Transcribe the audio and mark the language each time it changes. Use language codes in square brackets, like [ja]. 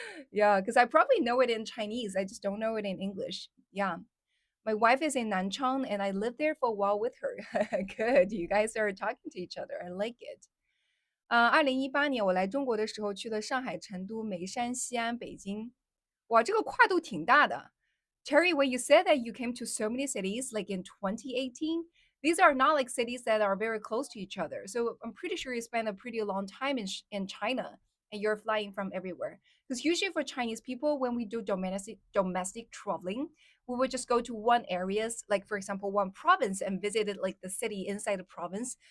[en] Yeah, because I probably know it in Chinese. I just don't know it in English. Yeah. My wife is in Nanchang and I lived there for a while with her. Good. You guys are talking to each other. I like it. [zh] 2018年我来中国的时候去了上海、成都、眉山、西安、北京。哇，这个跨度挺大的。 [en] Terry, when you said that you came to so many cities, like in 2018, these are not like cities that are very close to each other. So I'm pretty sure you spent a pretty long time in China and you're flying from everywhere. Because usually for Chinese people, when we do domestic traveling, we would just go to one areas, like for example, one province and visited like the city inside the province.